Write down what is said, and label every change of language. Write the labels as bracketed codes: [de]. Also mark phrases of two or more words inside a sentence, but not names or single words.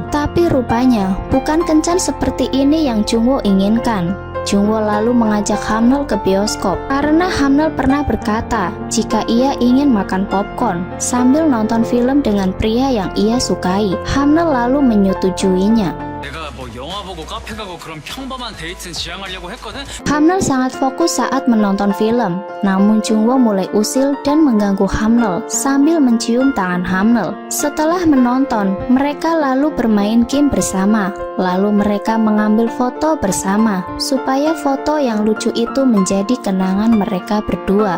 [id] Tapi rupanya, bukan kencan seperti ini yang Jungwoo inginkan. Jungwoo lalu mengajak Hamnul ke bioskop karena Hamnul pernah berkata jika ia ingin makan popcorn sambil nonton film dengan pria yang ia sukai. Hamnul lalu menyetujuinya. [ko] 내가 뭐 영화 보고 카페 가고 그런 평범한 데이트는 지향하려고 했거든. [id] Hamnul sangat fokus saat menonton film. Namun Jungwoo mulai usil dan mengganggu Hamnul sambil mencium tangan Hamnul. Setelah menonton, mereka lalu bermain game bersama. Lalu mereka mengambil foto bersama supaya foto yang lucu itu menjadi kenangan mereka berdua.